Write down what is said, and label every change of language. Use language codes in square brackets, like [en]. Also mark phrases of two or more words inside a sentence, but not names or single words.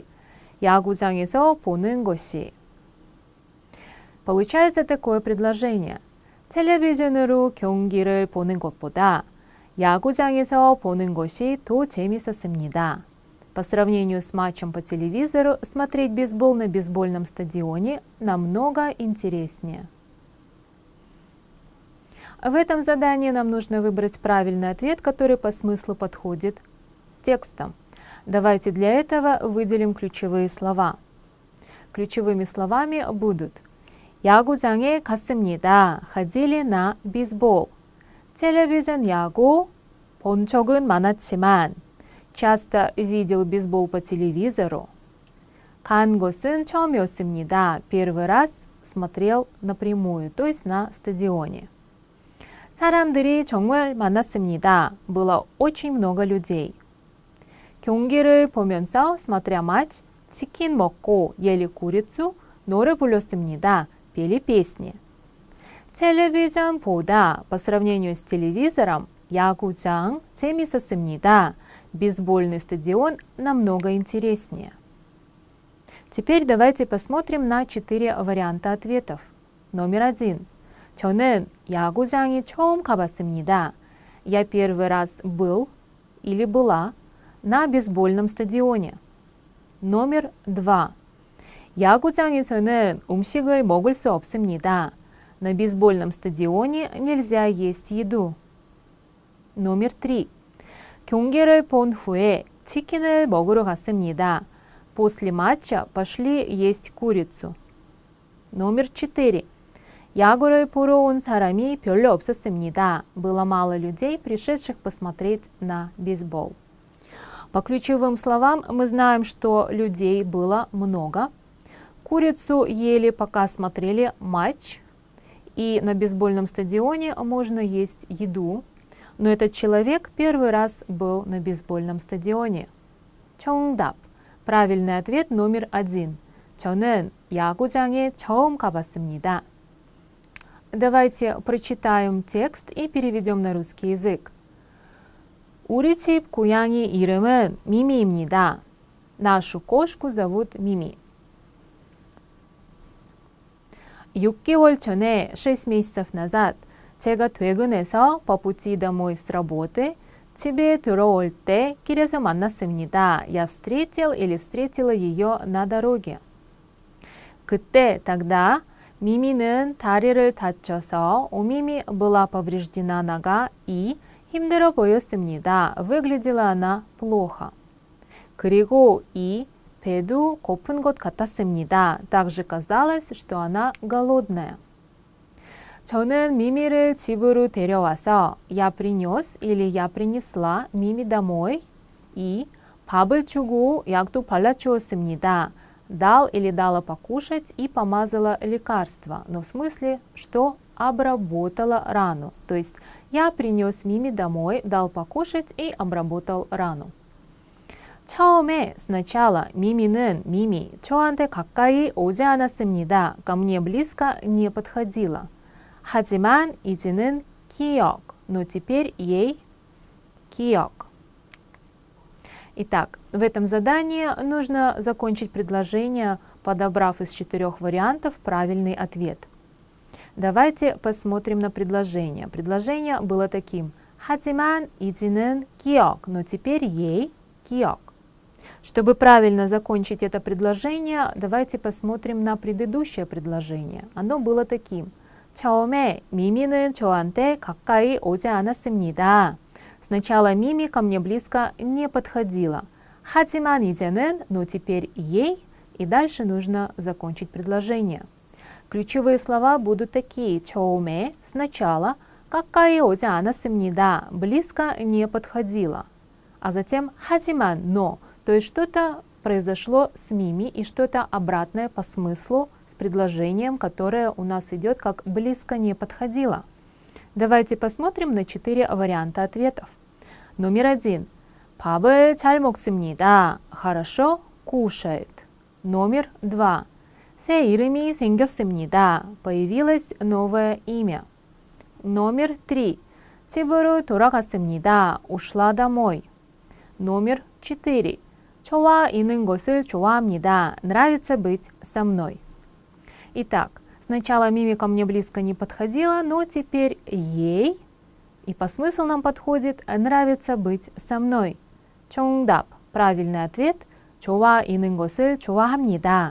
[ko] 야구장에서 보는 것이. [ru] Получается такое предложение. [ko] 텔레비전으로 경기를 보는 것보다 야구장에서 보는 것이 더 재밌었습니다. [ru] По сравнению с матчем по телевизору, смотреть бейсбол на бейсбольном стадионе намного интереснее. В этом задании нам нужно выбрать правильный ответ, который по смыслу подходит с текстом. Давайте для этого выделим ключевые слова. Ключевыми словами будут [ko] 야구장에 갔습니다. [ru] ходили на бейсбол. [ko] 텔레비전 야구 본 적은 많았지만 [ru] часто видел бейсбол по телевизору. [ko] 간 곳은 처음이었습니다. [ru] Первый раз смотрел напрямую, то есть на стадионе. [ko] 사람들이 정말 많았습니다. [ru] Было очень много людей. [ko] 경기를 보면서, [ru] смотря матч, [ko] 치킨 먹고 [ru] ели курицу, [ko] 노래 불렀습니다. [ru] Пели песни. 텔레비전보다, по сравнению с телевизором, [ko] 야구장 재밌었습니다. [ru] Бейсбольный стадион намного интереснее. Теперь давайте посмотрим на 4 варианта ответов. номер 1. [ko] 저는 야구장에 처음 가봤습니다. [ru] Я первый раз был или была на бейсбольном стадионе. номер 2. [ko] 야구장에서는 음식을 먹을 수 없습니다. [ru] На бейсбольном стадионе нельзя есть еду. номер 3. [ko] 경기를 본 후에 치킨을 먹으러 갔습니다. [ru] После матча пошли есть курицу. номер 4. [ko] 야구를 보러 온 사람이 별로 없었습니다. [ru] Было мало людей, пришедших посмотреть на бейсбол. По ключевым словам мы знаем, что людей было много. Курицу ели, пока смотрели матч. И на бейсбольном стадионе можно есть еду. Но этот человек первый раз был на бейсбольном стадионе. [ko] 정답. [ru] правильный ответ номер 1. [ko] 저는 야구장에 처음 가봤습니다. [ru] Давайте прочитаем текст и переведем на русский язык. [ko] 우리 집 고양이 이름은 미미입니다. [ru] Нашу кошку зовут Мими. [ko] 6개월 전에, [ru] 6 месяцев назад, [ko] 제가 퇴근해서 [ru] по пути домой с работы [ko] 집에 들어올 때 길에서 만났습니다. [ru] Я встретил или встретила ее на дороге. 그때, тогда, [ko] 미미는 다리를 다쳐서 [ru] у Мими была повреждена нога и [ko] 힘들어 보였습니다. [ru] выглядела она плохо. [ko] 그리고 이 배도 고픈 것 같았습니다. [ru] также казалось, что она голодная. [ko] 저는 미미를 집으로 데려와서 [ru] я принес или я принесла Мими домой и [ko] 밥을 주고 약도 발라주었습니다. [ru] дал или дала покушать и помазала лекарство, но в смысле, что обработала рану. То есть я принес Мими домой, дал покушать и обработал рану. [ko] 처음에, сначала, 미미는 Мими 저한테 가까이 오지 않았습니다. [ru] ко мне близко не подходила. [ko] 하지만 이제는 기억, [ru] но теперь ей 기억. Итак, в этом задании нужно закончить предложение, подобрав из 4 вариантов правильный ответ. Давайте посмотрим на предложение. Предложение было таким. [ko] 하지만 이제는 기억, [ru] но теперь ей 기억. Чтобы правильно закончить это предложение, давайте посмотрим на предыдущее предложение. Оно было таким. [ko] 처음에 미미는 저한테 가까이 오지 않았습니다. [ru] Сначала Мими ко мне близко не подходила. [ko] 하지만 이제는, [ru] но теперь ей, и дальше нужно закончить предложение. Ключевые слова будут такие. [ko] 처음에, сначала, 가까이 오지 않았습니다. [ru] близко не подходила. А затем 하지만, но, то есть что-то произошло с Мими и что-то обратное по смыслу с предложением, которое у нас идет как близко не подходило. Давайте посмотрим на 4 варианта ответов. Номер 1. [ko] 밥을 잘 먹습니다. [ru] хорошо кушает. Номер 2. [ko] 새 이름이 생겼습니다. [ru] появилось новое имя. Номер 3. [ko] 집으로 돌아갔습니다. [ru] ушла домой. Номер 4. [ko] 저와 있는 것을 좋아합니다. [ru] нравится быть со мной. Итак, сначала Мими ко мне близко не подходила, но теперь ей, и по смыслу нам подходит, нравится быть со мной. 정답. правильный ответ. [ko] 좋아 있는 것을 좋아합니다.